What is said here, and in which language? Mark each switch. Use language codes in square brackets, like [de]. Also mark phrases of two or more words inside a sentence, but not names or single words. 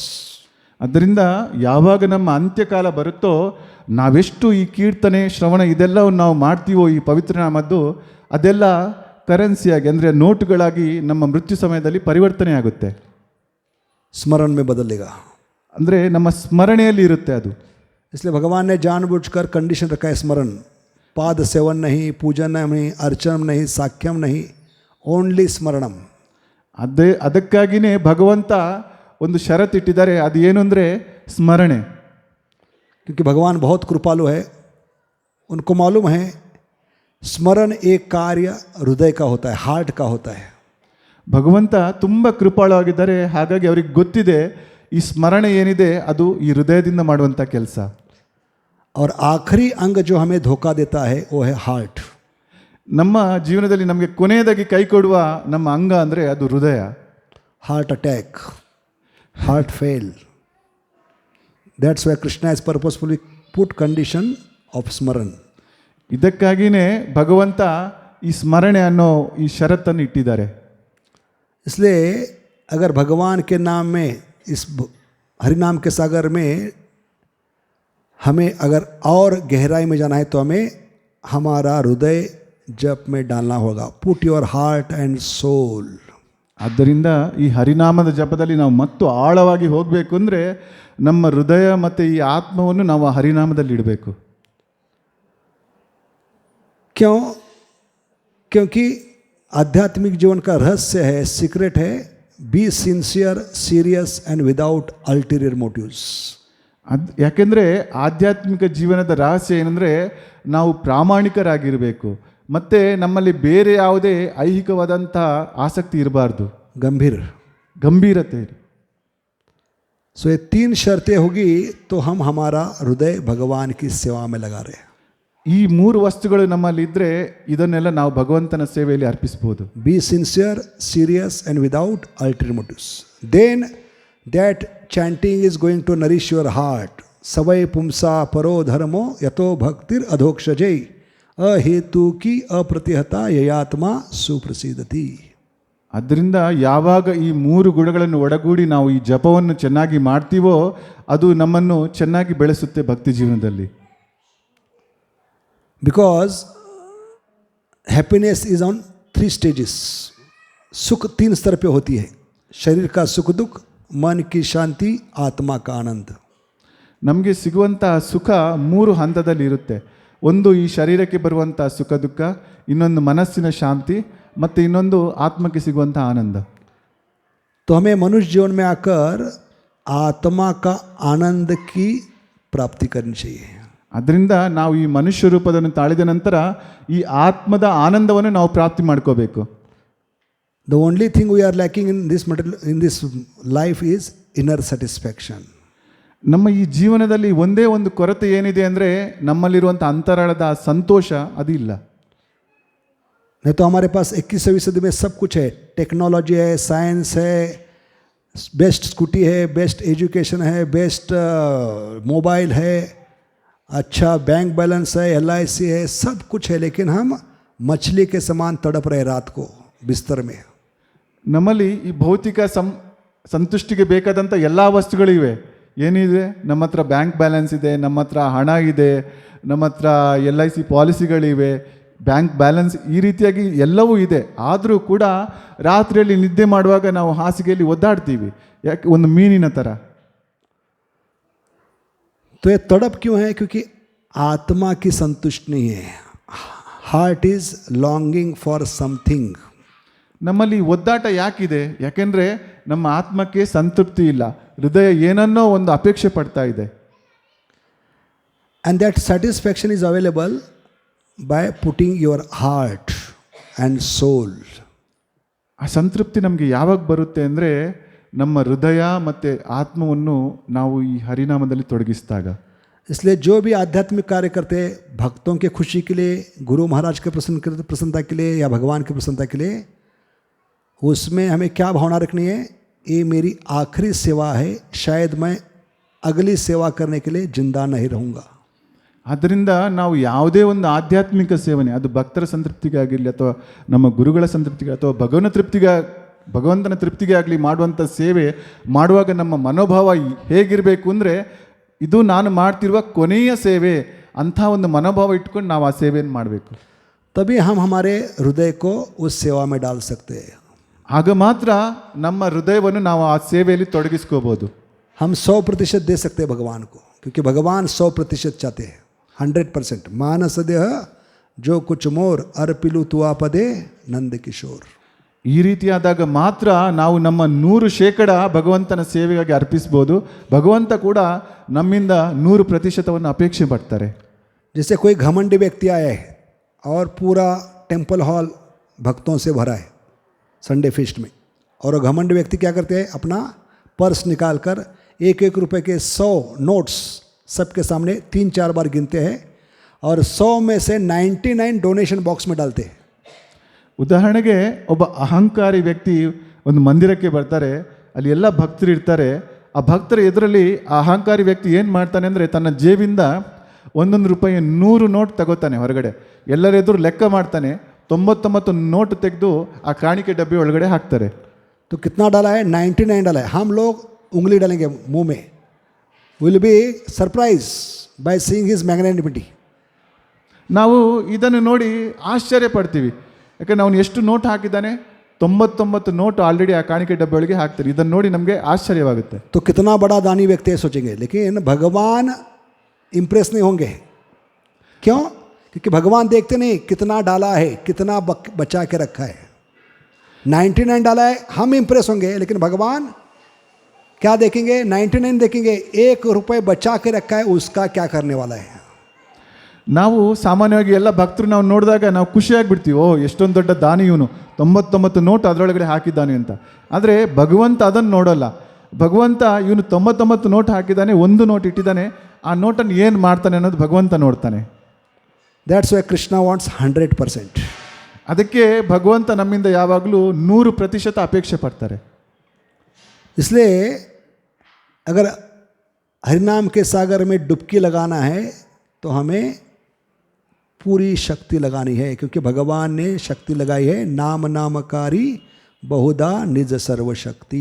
[kn] ಅದರಿಂದ ಯಾವಾಗ ನಮ್ಮ ಅಂತ್ಯಕಾಲ ಬರುತ್ತೋ ನಾವೆಷ್ಟು ಈ ಕೀರ್ತನೆ ಶ್ರವಣ ಇದೆಲ್ಲವನ್ನು ನಾವು ಮಾಡ್ತೀವೋ ಈ ಪವಿತ್ರ ನಾಮದ್ದು, ಅದೆಲ್ಲ ಕರೆನ್ಸಿಯಾಗಿ ಅಂದರೆ ನೋಟುಗಳಾಗಿ ನಮ್ಮ ಮೃತ್ಯು ಸಮಯದಲ್ಲಿ ಪರಿವರ್ತನೆ ಆಗುತ್ತೆ. [hi] स्मरण में बदलेगा. [kn] ಅಂದರೆ ನಮ್ಮ ಸ್ಮರಣೆಯಲ್ಲಿ ಇರುತ್ತೆ ಅದು. [hi] इसलिए भगवान ने जानबूझकर कंडीशन रखा है स्मरण. पाद सेवन नहीं, पूजन नहीं, अर्चन नहीं, साख्यम नहीं, ओनली स्मरणम. [kn] ಅದಕ್ಕಾಗಿಯೇ ಭಗವಂತ ಒಂದು ಷರತ್ತಿಟ್ಟಿದ್ದಾರೆ, ಅದು ಏನು ಅಂದರೆ ಸ್ಮರಣೆ. [hi] क्योंकि भगवान बहुत कृपालु है. उनको मालूम है स्मरण एक कार्य हृदय का होता है, हार्ट का होता है. [kn] ಭಗವಂತ ತುಂಬ ಕೃಪಾಳು ಆಗಿದ್ದಾರೆ. ಹಾಗಾಗಿ ಅವ್ರಿಗೆ ಗೊತ್ತಿದೆ ಈ ಸ್ಮರಣೆ ಏನಿದೆ ಅದು ಈ ಹೃದಯದಿಂದ ಮಾಡುವಂಥ ಕೆಲಸ. [hi] और आखिरी अंग जो हमें धोखा देता है वो है हार्ट. [kn] ನಮ್ಮ ಜೀವನದಲ್ಲಿ ನಮಗೆ ಕೊನೆಯದಾಗಿ ಕೈ ಕೊಡುವ ನಮ್ಮ ಅಂಗ ಅಂದರೆ ಅದು ಹೃದಯ. [en] Heart attack, heart fail. That's why Krishna has purposefully put condition of स्मरण. [kn] ಇದಕ್ಕಾಗಿಯೇ ಭಗವಂತ ಈ ಸ್ಮರಣೆ ಅನ್ನೋ ಈ ಷರತ್ತನ್ನು ಇಟ್ಟಿದ್ದಾರೆ. [hi] इसलिए अगर भगवान के नाम में, इस हरिनाम के सागर में हमें अगर और गहराई में जाना है तो हमें हमारा हृदय जप में डालना होगा. [en] Put your heart and soul. [kn] ಆದ್ದರಿಂದ ಈ ಹರಿನಾಮದ ಜಪದಲ್ಲಿ ನಾವು ಮತ್ತು ಆಳವಾಗಿ ಹೋಗಬೇಕು ಅಂದರೆ ನಮ್ಮ ಹೃದಯ ಮತ್ತು ಈ ಆತ್ಮವನ್ನು ನಾವು ಆ ಹರಿನಾಮದಲ್ಲಿ ಇಡಬೇಕು. [hi] क्यों? क्योंकि आध्यात्मिक जीवन का रहस्य है, सीक्रेट है, [en] Be sincere, serious and without ulterior motives. [kn] ಯಾಕೆಂದರೆ ಆಧ್ಯಾತ್ಮಿಕ ಜೀವನದ ರಹಸ್ಯ ಏನಂದರೆ ನಾವು ಪ್ರಾಮಾಣಿಕರಾಗಿರಬೇಕು ಮತ್ತು ನಮ್ಮಲ್ಲಿ ಬೇರೆ ಯಾವುದೇ ಐಹಿಕವಾದಂಥ ಆಸಕ್ತಿ ಇರಬಾರ್ದು. ಗಂಭೀರತೆ. [hi] सो ये 3 शर्तें होगी तो हम हमारा हृदय भगवान की सेवा में लगा रहे हैं. [kn] ಈ 3 ವಸ್ತುಗಳು ನಮ್ಮಲ್ಲಿ ಇದ್ದರೆ ಇದನ್ನೆಲ್ಲ ನಾವು ಭಗವಂತನ ಸೇವೆಯಲ್ಲಿ ಅರ್ಪಿಸಬಹುದು. [en] Be sincere, serious and without alter motives. Then that chanting is going to nourish your heart. [sa] ಸವೈ ಪುಂಸಾ ಪರೋ ಧರ್ಮೋ ಯಥೋ ಭಕ್ತಿರ್ ಅಧೋಕ್ಷಜೈ ಅಹೇತುಕಿ ಅಪ್ರತಿಹತ ಯಯಾತ್ಮ ಸುಪ್ರಸಿದ್ಧತಿ. [kn] ಅದರಿಂದ ಯಾವಾಗ ಈ 3 ಗುಣಗಳನ್ನು ಒಡಗೂಡಿ ನಾವು ಈ ಜಪವನ್ನು ಚೆನ್ನಾಗಿ ಮಾಡ್ತೀವೋ ಅದು ನಮ್ಮನ್ನು ಚೆನ್ನಾಗಿ ಬೆಳೆಸುತ್ತೆ ಭಕ್ತಿ ಜೀವನದಲ್ಲಿ. [en] Because happiness is on 3 stages. [hi] सुख 3 स्तर पे होती है. शरीर का सुख दुख, मन की शांति, आत्मा का आनंद. [kn] ನಮಗೆ ಸಿಗುವಂಥ ಸುಖ 3 ಹಂತದಲ್ಲಿ ಇರುತ್ತೆ. ಒಂದು ಈ ಶರೀರಕ್ಕೆ ಬರುವಂಥ ಸುಖ ದುಃಖ, ಇನ್ನೊಂದು ಮನಸ್ಸಿನ ಶಾಂತಿ ಮತ್ತು ಇನ್ನೊಂದು ಆತ್ಮಕ್ಕೆ ಸಿಗುವಂಥ ಆನಂದ. तो हमें मनुष्य जीवन में आकर आत्मा का आनंद की प्राप्ति करनी चाहिए. ಅದರಿಂದ ನಾವು ಈ ಮನುಷ್ಯ ರೂಪವನ್ನು ತಾಳಿದ ನಂತರ ಈ ಆತ್ಮದ ಆನಂದವನ್ನು ನಾವು ಪ್ರಾಪ್ತಿ ಮಾಡ್ಕೋಬೇಕು. [en] The only thing we are lacking in this life is inner satisfaction. [kn] ನಮ್ಮ ಈ ಜೀವನದಲ್ಲಿ ಒಂದೇ ಒಂದು ಕೊರತೆ ಏನಿದೆ ಅಂದರೆ ನಮ್ಮಲ್ಲಿರುವಂಥ ಅಂತರಾಳದ ಸಂತೋಷ ಅದು ಇಲ್ಲ. [hi] नहीं तो हमारे पास 21वीं सदी में सब कुछ है, टेक्नोलॉजी है, साइंस है, बेस्ट स्कूटी है, [en] best education [hi] है, [en] best mobile [hi] है, अच्छा [en] bank balance [hi] है, LIC है, सब कुछ है, लेकिन हम मछली के समान तड़प रहे रात को बिस्तर में. [kn] ನಮ್ಮಲ್ಲಿ ಈ ಭೌತಿಕ ಸಂತುಷ್ಟಿಗೆ ಬೇಕಾದಂಥ ಎಲ್ಲ ವಸ್ತುಗಳಿವೆ. ಏನಿದೆ, ನಮ್ಮ ಹತ್ರ [en] bank balance [kn] ಇದೆ, ನಮ್ಮ ಹತ್ರ ಹಣ ಇದೆ, ನಮ್ಮ ಹತ್ರ LIC ಪಾಲಿಸಿಗಳಿವೆ, [en] bank balance, [kn] ಈ ರೀತಿಯಾಗಿ ಎಲ್ಲವೂ ಇದೆ. ಆದರೂ ಕೂಡ ರಾತ್ರಿಯಲ್ಲಿ ನಿದ್ದೆ ಮಾಡುವಾಗ ನಾವು ಹಾಸಿಗೆಯಲ್ಲಿ ಒದ್ದಾಡ್ತೀವಿ, ಯಾಕೆ, ಒಂದು ಮೀನಿನ ಥರ. [hi] तो ये तड़प क्यों है? क्योंकि आत्मा की संतुष्टि नहीं है. [en] Heart is longing for something. [kn] ನಮ್ಮಲ್ಲಿ ಒದ್ದಾಟ ಯಾಕಿದೆ? ಯಾಕೆಂದರೆ ನಮ್ಮ ಆತ್ಮಕ್ಕೆ ಸಂತೃಪ್ತಿ ಇಲ್ಲ, ಹೃದಯ ಏನನ್ನೋ ಒಂದು ಅಪೇಕ್ಷೆ ಪಡ್ತಾ ಇದೆ. [en] And that satisfaction is available by putting your heart and soul. [kn] ಆ ಸಂತೃಪ್ತಿ ನಮಗೆ ಯಾವಾಗ ಬರುತ್ತೆ ಅಂದರೆ ನಮ್ಮ ಹೃದಯ ಮತ್ತು ಆತ್ಮವನ್ನು ನಾವು ಈ ಹರಿನಾಮದಲ್ಲಿ ತೊಡಗಿಸಿದಾಗ. [hi] इसलिए जो भी आध्यात्मिक कार्य करते हैं, भक्तों के खुशी के लिए, गुरु महाराज के प्रसन्नता के लिए या भगवान की प्रसन्नता के लिए, उसमें हमें क्या भावना रखनी है? ये मेरी आखिरी सेवा है, शायद मैं अगली सेवा करने के लिए जिंदा नहीं रहूँगा. [kn] ಆದ್ದರಿಂದ ನಾವು ಯಾವುದೇ ಒಂದು ಆಧ್ಯಾತ್ಮಿಕ ಸೇವನೆ, ಅದು ಭಕ್ತರ ಸಂತೃಪ್ತಿಗಾಗಿರಲಿ ಅಥವಾ ನಮ್ಮ ಗುರುಗಳ ಸಂತೃಪ್ತಿಗೆ ಅಥವಾ ಭಗವಂತನ ತೃಪ್ತಿಗೆ ಆಗಲಿ ಮಾಡುವಂಥ ಸೇವೆ ಮಾಡುವಾಗ ನಮ್ಮ ಮನೋಭಾವ ಹೇಗಿರಬೇಕು ಅಂದರೆ, ಇದು ನಾನು ಮಾಡ್ತಿರುವ ಕೊನೆಯ ಸೇವೆ ಅಂಥ ಒಂದು ಮನೋಭಾವ ಇಟ್ಕೊಂಡು ನಾವು ಆ ಸೇವೆಯನ್ನು ಮಾಡಬೇಕು. [hi] तभी हम हमारे हृदय को उस सेवा में डाल सकते हैं. [kn] ಆಗ ಮಾತ್ರ ನಮ್ಮ ಹೃದಯವನ್ನು ನಾವು ಆ ಸೇವೆಯಲ್ಲಿ ತೊಡಗಿಸ್ಕೋಬೋದು. [hi] हम 100% दे सकते हैं भगवान को, क्योंकि भगवान 100% चाहते हैं, 100%. [bn] মানস দেহ যো কিছু মোর অর্পিলু তুয়া পদে নন্দ কিশোর. [kn] ಈ ರೀತಿಯಾದಾಗ ಮಾತ್ರ ನಾವು ನಮ್ಮ 100% ಭಗವಂತನ ಸೇವೆಗಾಗಿ ಅರ್ಪಿಸ್ಬೋದು. ಭಗವಂತ ಕೂಡ ನಮ್ಮಿಂದ 100% ಅಪೇಕ್ಷೆ ಪಡ್ತಾರೆ. [hi] जैसे कोई घमंडी व्यक्ति आया है और पूरा [en] temple hall [hi] भक्तों से भरा है [en] Sunday feast [hi] में, और वो घमंडी व्यक्ति क्या करते हैं? अपना पर्स निकाल कर 1-1 रुपये के 100 नोट्स सबके सामने 3-4 बार गिनते हैं और 100 में से 99 [en] donation box [hi] में डालते हैं. [kn] ಉದಾಹರಣೆಗೆ ಒಬ್ಬ ಅಹಂಕಾರಿ ವ್ಯಕ್ತಿ ಒಂದು ಮಂದಿರಕ್ಕೆ ಬರ್ತಾರೆ, ಅಲ್ಲಿ ಎಲ್ಲ ಭಕ್ತರು ಇರ್ತಾರೆ. ಆ ಭಕ್ತರ ಎದುರಲ್ಲಿ ಆ ಅಹಂಕಾರಿ ವ್ಯಕ್ತಿ ಏನು ಮಾಡ್ತಾನೆ ಅಂದರೆ, ತನ್ನ ಜೇಬಿಂದ 1 ರೂಪಾಯಿ 100 ನೋಟ್ ತಗೋತಾನೆ ಹೊರಗಡೆ, ಎಲ್ಲರ ಎದುರು ಲೆಕ್ಕ ಮಾಡ್ತಾನೆ, 99 ನೋಟ್ ತೆಗೆದು ಆ ಕಾಣಿಕೆ ಡಬ್ಬಿ ಒಳಗಡೆ ಹಾಕ್ತಾರೆ. [hi] तो कितना डाला है? 99 डाला है. हम लोग उंगली डालेंगे मुंह में, [en] will be surprise by seeing his magnanimity. [kn] ನಾವು ಇದನ್ನು ನೋಡಿ ಆಶ್ಚರ್ಯ ಪಡ್ತೀವಿ, ಯಾಕಂದ್ರೆ ಅವನು ಎಷ್ಟು ನೋಟ್ ಹಾಕಿದ್ದಾನೆ, 99 ನೋಟ್ ಆಲ್ರೆಡಿ ಆ ಕಾಣಿಕೆ ಡಬ್ಬಿ ಒಳಗೆ ಹಾಕ್ತಾರೆ. ಇದನ್ನು ನೋಡಿ ನಮಗೆ ಆಶ್ಚರ್ಯವಾಗುತ್ತೆ. [hi] तो कितना बड़ा दानी व्यक्ति है सोचेंगे, लेकिन भगवान इम्प्रेस नहीं होंगे. क्यों? क्योंकि भगवान देखते नहीं कितना डाला है, कितना बचा के रखा है. 99 डाला है, हम इम्प्रेस होंगे, लेकिन भगवान क्या देखेंगे? 99 देखेंगे, 1 रुपये बचा के रखा है, उसका क्या करने वाला है. [kn] ನಾವು ಸಾಮಾನ್ಯವಾಗಿ ಎಲ್ಲ ಭಕ್ತರು ನಾವು ನೋಡಿದಾಗ ನಾವು ಖುಷಿಯಾಗಿಬಿಡ್ತೀವಿ, ಓ ಎಷ್ಟೊಂದು ದೊಡ್ಡ ದಾನಿ ಇವನು, 99 ನೋಟ್ ಅದರೊಳಗಡೆ ಹಾಕಿದ್ದಾನೆ ಅಂತ. ಆದರೆ ಭಗವಂತ ಅದನ್ನು ನೋಡೋಲ್ಲ. ಭಗವಂತ ಇವನು 99 ನೋಟ್ ಹಾಕಿದ್ದಾನೆ, 1 ನೋಟ್ ಇಟ್ಟಿದ್ದಾನೆ, ಆ ನೋಟನ್ನು ಏನು ಮಾಡ್ತಾನೆ ಅನ್ನೋದು ಭಗವಂತ ನೋಡ್ತಾನೆ. [en] That's why Krishna wants 100%. [kn] ಅದಕ್ಕೆ ಭಗವಂತ ನಮ್ಮಿಂದ ಯಾವಾಗಲೂ 100% ಅಪೇಕ್ಷೆ ಪಡ್ತಾರೆ. [hi] इसलिए अगर हरिनाम के सागर में डुबकी लगाना है तो हमें पूरी शक्ति लगानी है, क्योंकि भगवान ने शक्ति लगाई है, [sa] नाम नामकारी बहुधा निज सर्वशक्ति.